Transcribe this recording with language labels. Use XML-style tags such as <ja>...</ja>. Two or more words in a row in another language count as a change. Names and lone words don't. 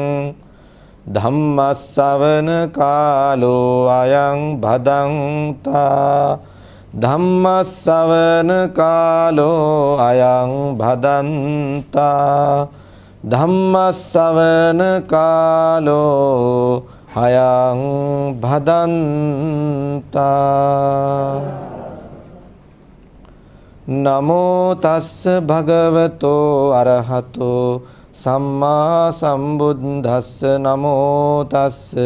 <pi>ධම්මස්සවන කාලෝ අයං භදංතා ධම්මස්සවන කාලෝ අයං භදන්තා ධම්මස්සවන කාලෝ අයං භදන්තා නමෝ තස්ස භගවතෝ අරහතෝ සම්මා සම්බුද්දස්ස නමෝ තස්ස</pi>